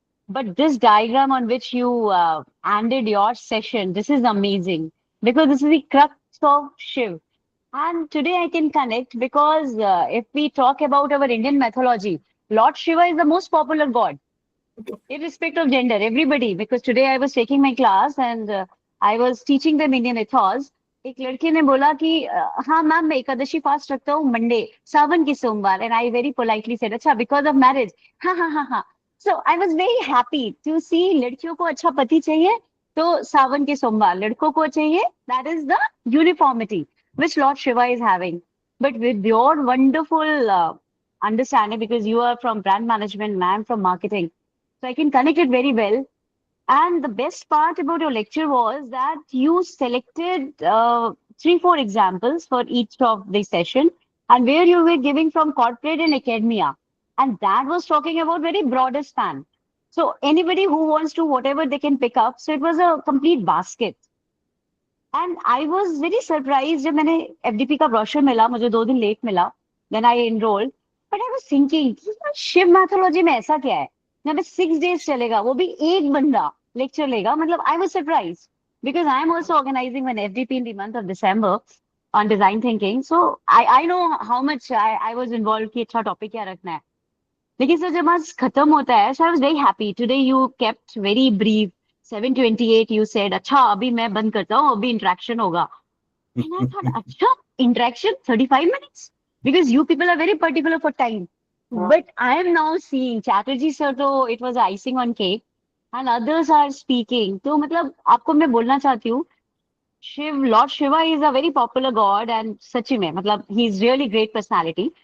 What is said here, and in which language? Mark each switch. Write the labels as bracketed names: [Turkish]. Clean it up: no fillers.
[English] But this diagram on which you ended your session, this is amazing because this is the crux of Shiv. And today I can connect because if we talk about our Indian mythology, Lord Shiva is the most popular god, irrespective of gender, everybody. Because today I was taking my class and I was teaching them Indian ethos. [Hindi] एक लड़के ने बोला कि हाँ ma'am मैं Ekadashi fast रखता हूँ Monday सावन के सोमवार [English] and I very politely said [Hindi] अच्छा बिकॉज ऑफ मैरिज. हाँ हाँ हाँ हाँ. [English] so I was very happy to see [Hindi] लड़कियों को अच्छा पति चाहिए तो सावन के सोमवार, लड़कों को चाहिए [English] That is the uniformity which Lord Shiva is having. But with your wonderful understanding, because you are from brand management, man from marketing, so I can connect it very well. And the best part about your lecture was that you selected 3, 4 examples for each of the session, and where you were giving from corporate and academia, and that was talking about very broader span. So anybody who wants to whatever they can pick up. So it was a complete basket. And I was very surprised [Hindi] जब मैंने FDP का brochure मिला, मुझे 2 दिन late मिला, [English] then I enrolled. But I was thinking [Hindi] कि यार Shiv mythology में ऐसा क्या है जहाँ पे 6 days चलेगा, वो भी एक बंदा लेक्चर लेगा. [English] मतलब I was surprised because I am also organizing one FDP in the month of December on design thinking. So I know how much I was involved [Hindi] कि अच्छा टॉपिक क्या रखना है. लेकिन सर जब आज खत्म होता है, [English] so I was very happy. Today you kept very brief. [Hindi] 7:28 [English] you said [Hindi] अच्छा अभी मैं बंद करता हूँ, अभी इंटरेक्शन होगा. [English] And I thought अच्छा interaction 35 minutes because you people are very particular for time. But I am now seeing Chatterjee sir तो it was icing on cake and others are speaking. [Hindi] तो मतलब आपको मैं बोलना चाहती हूँ Shiv, [English] Lord Shiva is a very popular god [Hindi] and सच्ची में मतलब [English] he is really great personality.